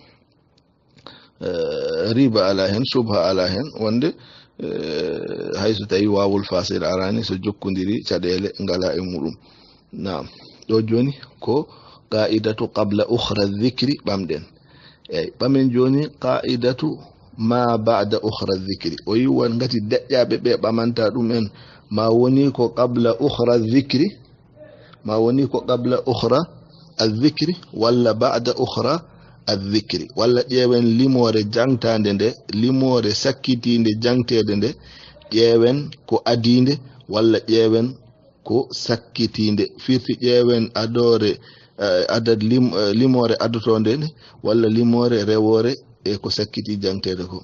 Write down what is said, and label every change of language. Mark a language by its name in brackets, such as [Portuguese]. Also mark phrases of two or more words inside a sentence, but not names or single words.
[Fula] riba ala hen subha ala hen wonde hayso tawi wawul fasila arani so jokkodiri caɗele ngala e muɗum naam ɗo joni ko [Arabic] قاعدة قبل أخرى ذكر [Fula] ɓamɗen ɓamen joni [Arabic] قاعدة ما بعد أخرى ذكر [Fula] o yiwan ngati deƴƴaɓe ɓe ɓamanta ɗumen ma woni ko [Arabic] قبل أخرى ذكر [Fula] ma woni ko [Arabic] قبل أخرى الذكر [Fula] walla [Arabic] بعد أخرى الذكر [Fula] walla ƴeewen limore jangtande nde limore sakkitinde jangtede nde ƴeewen ko adinde walla ƴeewen ko sakkitinde firti ƴeewen adore adad limore adotonde nde walla limore rewore e ko sakkiti jangtede ko